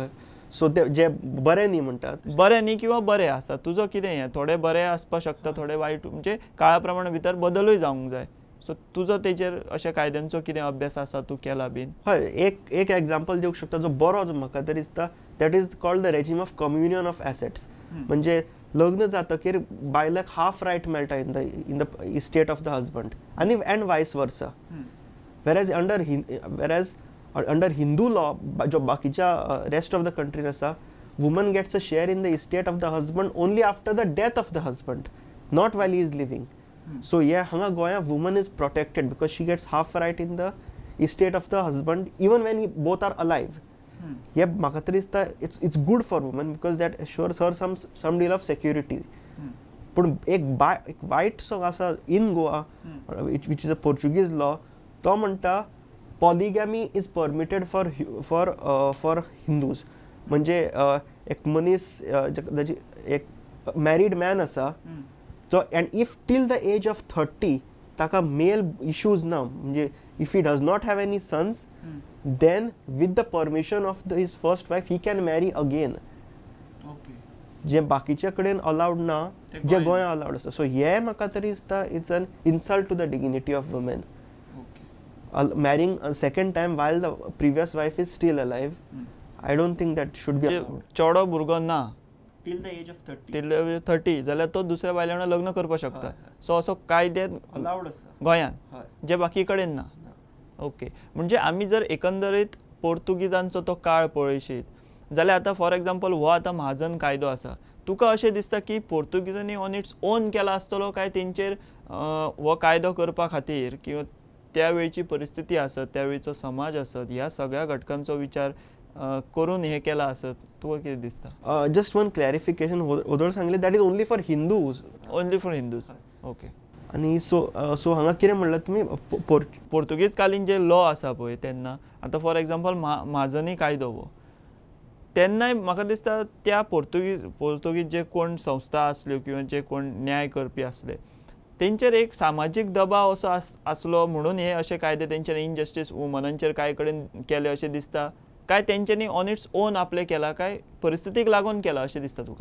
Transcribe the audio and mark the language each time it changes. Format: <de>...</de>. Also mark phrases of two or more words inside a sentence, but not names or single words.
<kok>सो ते जे बरे न्ही म्हणटात, बरे न्ही किंवा बरे आसा, तुजो कितें हें? थोडे बरे आसपाक शकता, थोडे वायट, म्हणजे काळा प्रमाण भितर बदलूय जावंक जाय. सो तुजो तेजेर अशा कायद्यांचो कितें अभ्यास आसा, तूं केला बीन? हय, एक एग्जांपल दिवंक शकता जो बरो म्हाका तरी दिसता,</kok> <en>that is called the regime of communion of assets.</en> <kok>म्हणजे लग्न जातकीर बायलाक हाफ रायट मेळटा</kok> <en>in the estate of the husband आनी and vice versa. whereas under Hindu law</en> <kok>जो बाकीच्या</kok> <en>rest of the कंट्रीन आसा, woman gets a share in the estate of the husband only after the death of the husband, not while he is living. So</en> <kok>हांगा गोंया</kok> <en>woman is protected because she gets half right in the estate of the husband even when both are alive.</en> <kok>हे म्हाका तरी दिसता</kok> <en>it's good for woman because that assures her some deal of security.</en> <kok>पूण एक वायट सॉंग आसा</kok> <en>in Goa which is a Portuguese law,</en> <kok>तो म्हणटा</kok> <en>polygamy is permitted for Hindus.</en> <kok>म्हणजे एक मनीस जाची एक मॅरीड मॅन आसा</kok> <en>so and if till the age of 30</en> <kok>taka male issues na,</kok> <en>म्हणजे if he does not have any sons, then with the permission of his first wife he can marry again.</en> <kok>जे बाकीच्या कडेन अलाउड ना जे गोंया अलाउड आसा. सो हे म्हाका तरी दिसता</kok> <en>it's an insult to the dignity of women. marrying a second time while the previous wife is still alive, I don't think that should be allowed.</en> <kok>चेडो भुरगो ना</kok> <en>till the age of 30</en> <kok>टील 30 जाल्यार तो दुसऱ्या बायले वांगडा लग्न करपाक शकता. सो असो कायद्यात allowed आसा. गोंयान जे बाकी कडेन ना. ओके, म्हणजे आमी जर एकंदरीत पोर्तुगीजांचो तो काळ पळयशीत जाल्यार आतां</kok> <en>for example</en> <kok>हो आतां महाजन कायदो आसा, तुका अशें दिसता की पोर्तुगीजांनी</kok> <en>on its own</en> <kok>केला आसतलो काय तेंचेर हो कायदो करपा खातीर किंवा त्या वेळची परिस्थिती आसत, त्या वेळचो समाज आसत, ह्या सगळ्या घटकांचो विचार करून हे केला आसत, तुका कितें दिसता?</kok> <en>just one clarification,</en> <kok>ओदोळ सांगले</kok> <en>that is only for Hindus. only for Hindus. okay.</en> <kok>आणि सो हांगा कितें म्हणलां तुमी पोर्तुगीज कालीन जे लॉ आसा पळय तेन्ना, आतां</kok> <en>for example</en> <kok>महाजनी कायदो हो, तेन्नाय म्हाका दिसता त्या पोर्तुगीज जे कोण संस्था आसल्यो किंवा जे कोण न्याय करपी आसले तेंचेर एक सामाजीक दबाव असो आसलो म्हणून हे अशे कायदे तेंच्यांनी इनजस्टीस वुमनांचेर कांय कडेन केले अशें दिसता, काय तेंच्यांनी</kok> <en>on its own</en> <kok>आपले केला, काय परिस्थितीक लागून केला अशें दिसता तुका?</kok>